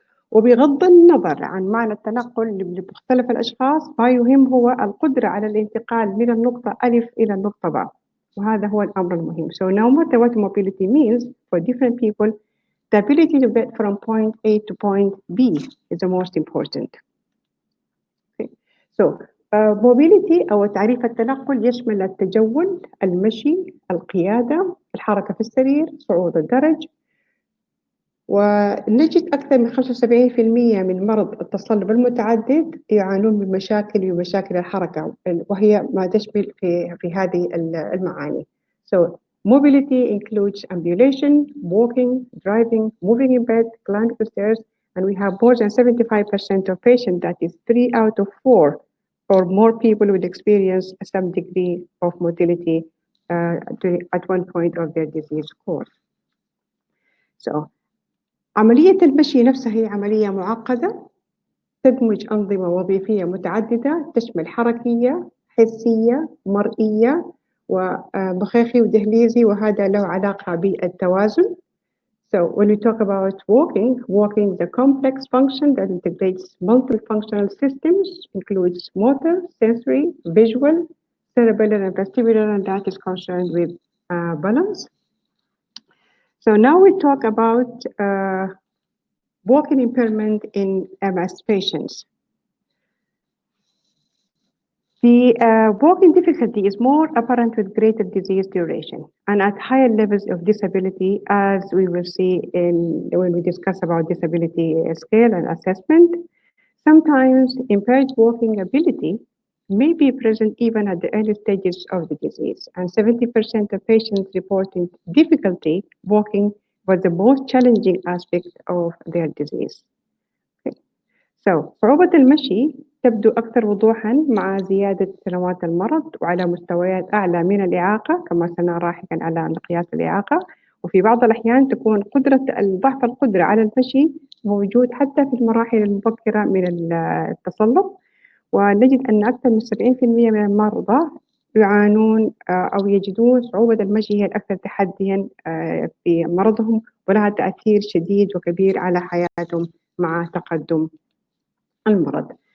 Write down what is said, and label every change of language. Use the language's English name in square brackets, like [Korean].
[Arabic] وبغض النظر عن معنى التنقل لمختلف الأشخاص، ما يهم هو القدرة على الانتقال من النقطة ألف إلى النقطة باء، وهذا هو الأمر المهم. [English] So no matter what mobility means for different people, the ability to get from point A to point B is the most important. Okay. [Arabic] So mobility أو تعريف التنقل يشمل التجول، المشي، القيادة، الحركة في السرير، صعود الدرج. ونجد أكثر من 75% من مرض التصلب المتعدد يعانون من مشاكل الحركة، وهي ما تشمل في هذه المعاني. [English] So mobility includes ambulation, walking, driving, moving in bed, climbing the stairs, and we have more than 75% of patients, that is 3 out of 4 or more people would experience some degree of motility at one point of their disease course. [Arabic] So عملية المشي نفسها هي عملية معقدة تدمج أنظمة وظيفية متعددة تشمل حركية، حسية، مرئية، ومخيخي ودهليزي، وهذا له علاقة بالتوازن. [English] So when we talk about walking is a complex function that integrates multiple functional systems, includes motor, sensory, visual, cerebellar and vestibular, and that is concerned with balance. So now we talk about walking impairment in MS patients. The walking difficulty is more apparent with greater disease duration and at higher levels of disability, as we will see when we discuss about disability scale and assessment. Sometimes impaired walking ability may be present even at the early stages of the disease, and 70% of patients reporting difficulty walking was the most challenging aspect of their disease. Okay. [Arabic] So صعوبة المشي تبدو أكثر وضوحاً مع زيادة سنوات المرض وعلى مستويات أعلى من الإعاقة، كما سنرى لاحقاً على مقياس الإعاقة. وفي بعض الأحيان تكون ضعف القدرة على المشي موجود حتى في المراحل المبكرة من التصلب، ونجد أن أكثر من 70% من المرضى يعانون أو يجدون صعوبة المشي هي الأكثر تحدياً في مرضهم، ولها تأثير شديد وكبير على حياتهم مع تقدم المرض.